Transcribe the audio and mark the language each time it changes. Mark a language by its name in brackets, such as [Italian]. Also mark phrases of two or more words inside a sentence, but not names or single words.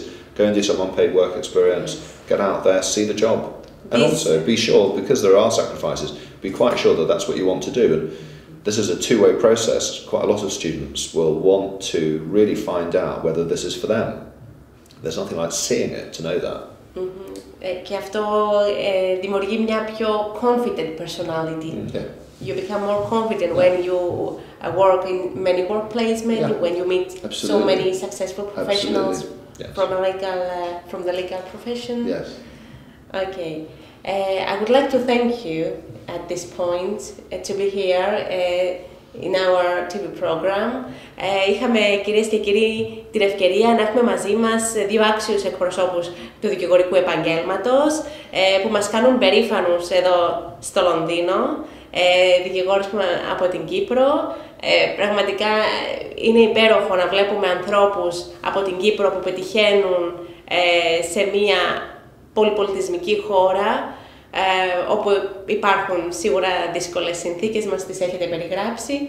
[English] Go and do some unpaid work experience. Get out there, see the job. And also be sure, because there are sacrifices, be quite sure that that's what you want to do. And this is a two-way process. Quite a lot of students will want to really find out whether this is for them. There's nothing like seeing it to know that. [Greek] Και αυτό δημιουργεί μια πιο [English] confident personality. You become more confident when you work in many workplaces, when you meet so many successful professionals from the legal profession. Yes. Okay. I would like to thank you at this point to be here. in our TV program. [Greek] Είχαμε, κυρίες και κύριοι, την ευκαιρία να έχουμε μαζί μας δύο άξιους εκπροσώπους του δικηγορικού επαγγέλματος που μας κάνουν περήφανους εδώ στο Λονδίνο, δικηγόρους από την Κύπρο. Πραγματικά είναι υπέροχο να βλέπουμε ανθρώπους από την Κύπρο που πετυχαίνουν σε μια πολυπολιτισμική χώρα, όπου υπάρχουν σίγουρα δύσκολες συνθήκες, μας τις έχετε περιγράψει.